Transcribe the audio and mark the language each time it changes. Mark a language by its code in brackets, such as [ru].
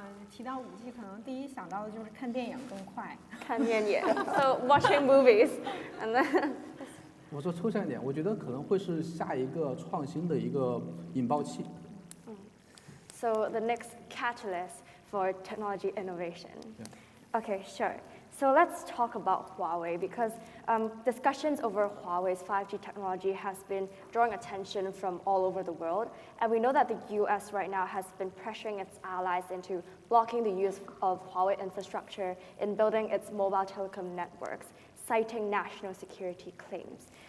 [zh] 提到5G，可能第一想到的就是看电影更快。看电影 [en] So watching movies, and then. [zh] 我说抽象一点，我觉得可能会是下一个创新的一个引爆器。 [en] So the next catalyst for technology innovation. Yeah. Okay, sure. So let's talk about Huawei, because discussions over Huawei's 5G technology has been drawing attention from all over the world. And we know that the US right now has been pressuring its allies into blocking the use of Huawei infrastructure in building its mobile telecom networks, citing national security claims.